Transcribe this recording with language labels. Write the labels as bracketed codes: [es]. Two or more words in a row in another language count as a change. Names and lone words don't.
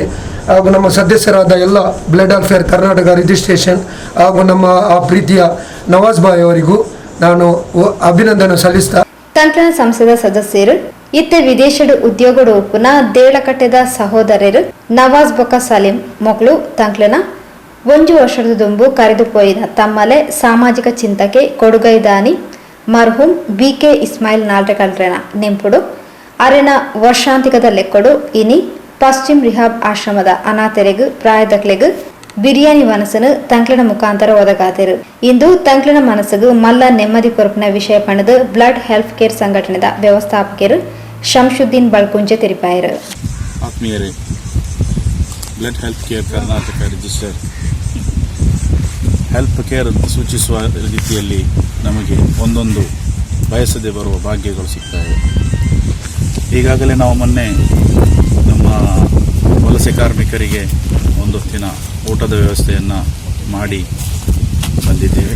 [kn] ಹಾಗೂ ನಮ್ಮ ಸದಸ್ಯರಾದ ಎಲ್ಲ ಬ್ಲಡ್ ವೆಲ್ಫೇರ್ ಕರ್ನಾಟಕ ರಿಜಿಸ್ಟ್ರೇಷನ್ ಹಾಗೂ ನಮ್ಮ ಆ ಪ್ರೀತಿಯ ನವಾಜ್ ಭಾಯ್ ಅವರಿಗೂ ನಾನು ಅಭಿನಂದನೆ ಸಲ್ಲಿಸ್ತಾ [tcy] ತಂತ್ರನ ಸಂಸದ ಸದಸ್ಯರು ಇತ್ತ ವಿದೇಶದ ಉದ್ಯೋಗದ ಒಪ್ಪುನ ದೇಳಕಟ್ಟೆದ ಸಹೋದರರು ನವಾಜ್ ಬೊಕ್ಕ ಸಲೀಂ ಮೊಕ್ಲು ತಂಕ್ಲೆನ 1 ವರ್ಷದ ದುಂಬು ಕರೆದು ಪೋಯಿನ ತಮ್ಮಲೆ ಸಾಮಾಜಿಕ ಚಿಂತಕೆ ಕೊಡುಗೈದಾನಿ ಮರ್ಹೂಮ್ BK ಇಸ್ಮಾಯಿಲ್ ನಾಟಕಲ್ರೆನ ನೆಂಪುಡು ಅರೆನ ವರ್ಷಾಂತಿಕದ ಲೆಕ್ಕಡು ಇನಿ ಪಶ್ಚಿಮ ರಿಹಾಬ್ ಆಶ್ರಮದ ಅನಾಥರೆಗೂ ಪ್ರಾಯದಕ್ಲೆಗೂ ಬಿರಿಯಾನಿ ವನಸನು ತಂಕ್ಲಿನ ಮುಖಾಂತರ ಒದಗಾದರು. ಇಂದು ತಂಕ್ಲಿನ ಮನಸ್ಸಿಗೂ ಮಲ್ಲ ನೆಮ್ಮದಿ ಕೊರಪಿನ ವಿಷಯ ಪಣದು ಬ್ಲಡ್ ಹೆಲ್ಪ್ ಕೇರ್ ಸಂಘಟನೆದ ವ್ಯವಸ್ಥಾಪಕರು ಶಂಶುದ್ದೀನ್ ಬಳ್ಕುಂಜೆ ತೆರಿಪಾಯರು. [kn] ಆತ್ಮೀಯರೇ, ಬ್ಲಡ್ ಹೆಲ್ಪ್ ಕೇರ್ ಕರ್ನಾಟಕ ರಿಜಿಸ್ಟರ್ ಹೆಲ್ಪ್ ಕೇರ್ ಅಂತ ಸೂಚಿಸುವ ರೀತಿಯಲ್ಲಿ ನಮಗೆ ಒಂದೊಂದು ಬಯಸದೆ ಬರುವ ಭಾಗ್ಯಗಳು ಸಿಗ್ತವೆ. ಈಗಾಗಲೇ ನಾವು ಮೊನ್ನೆ ನಮ್ಮ ವಲಸೆ ಕಾರ್ಮಿಕರಿಗೆ ಒಂದು ಹೊತ್ತಿನ ಊಟದ ವ್ಯವಸ್ಥೆಯನ್ನು ಮಾಡಿ ಬಂದಿದ್ದೇವೆ.